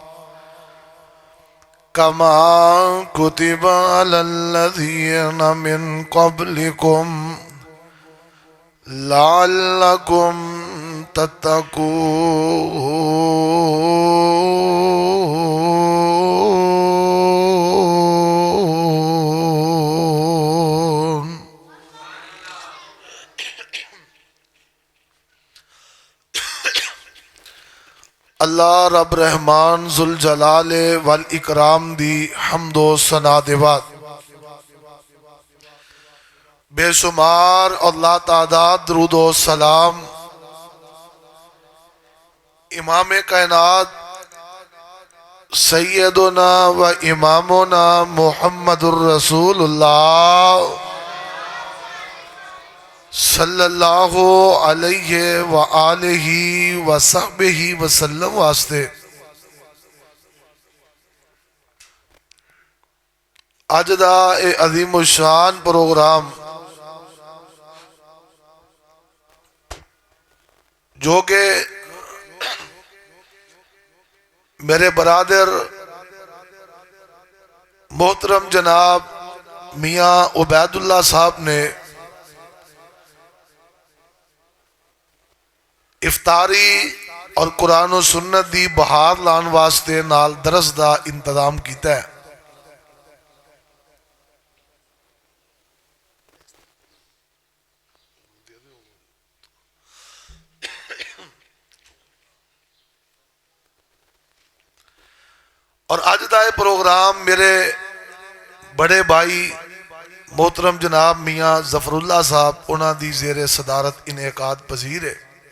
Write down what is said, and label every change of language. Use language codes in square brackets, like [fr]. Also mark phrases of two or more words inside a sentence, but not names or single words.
[ar] كما كتب على الذين من قبلكم لعلكم تتقون. [pa] اللہ رب رحمان ذوالجلال والاکرام دی حمد و ثنا دے بعد بے شمار اور لا تعداد درود و سلام امام کائنات [ar] سیدنا و امامنا محمد الرسول اللہ صلی اللہ علیہ وآلہ وصحبہ وسلم [pa] واسطے اج دا اے عظیم الشان پروگرام جو کہ میرے برادر محترم جناب میاں عبید اللہ صاحب نے افطاری اور قرآن و سنت دی بہار لان واسطے نال درس دا انتظام کیتا ہے. [ur] اور آج دا یہ پروگرام میرے بڑے بھائی محترم جناب میاں ظفر اللہ صاحب انہاں دی زیر صدارت انعقاد پذیر ہے.